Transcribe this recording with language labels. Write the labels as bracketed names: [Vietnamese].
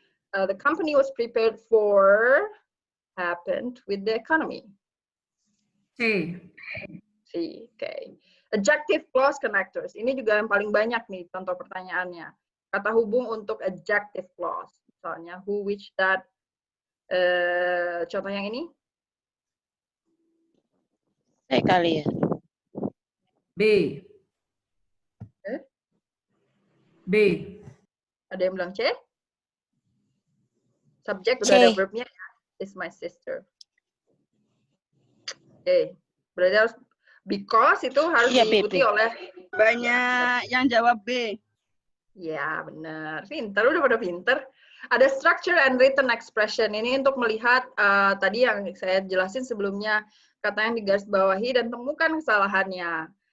[English] The company was prepared for happened with the economy. C. C. Okay. Adjective clause connectors. [Indonesian] Ini juga yang paling banyak nih contoh pertanyaannya. Kata hubung untuk adjective clause. Misalnya who, which, that. Contoh yang ini. C kali ya. B. B. Ada yang bilang C? Subjek C. udah ada verbnya ya. [English] Is my sister. [Indonesian] Oke. Berarti harus because itu harus Iya, B, diikuti B. oleh Banyak yang jawab B. ya, benar. Pinter, udah pada pinter. [English] Ada structure and written expression. [Indonesian] Ini untuk melihat tadi yang saya jelasin sebelumnya, kata yang digarisbawahi dan temukan kesalahannya.